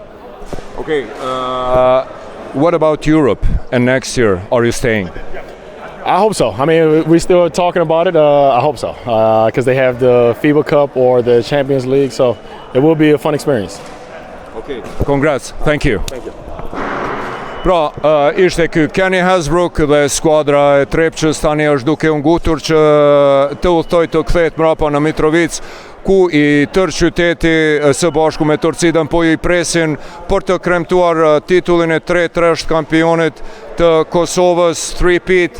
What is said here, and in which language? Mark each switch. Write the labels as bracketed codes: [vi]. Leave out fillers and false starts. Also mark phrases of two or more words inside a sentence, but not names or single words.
[en] Okay, what about Europe and next year? Are you staying? I hope so. I mean, we're still talking about it. I hope so, because they have the FIBA Cup or the Champions League, so it will be a fun experience. Okay, congrats. Thank you. Thank you. [sq] Pra, ishte ky Kenny Hasbrook dhe skuadra e Trepčës tani është duke u ngutur që të udhtoj të kthehet mbrapa në Mitrovic, ku i tërë qyteti së bashku me Torcidën po i presin për të kremtuar titullin e 3 kampionit të Kosovës, 3-peat.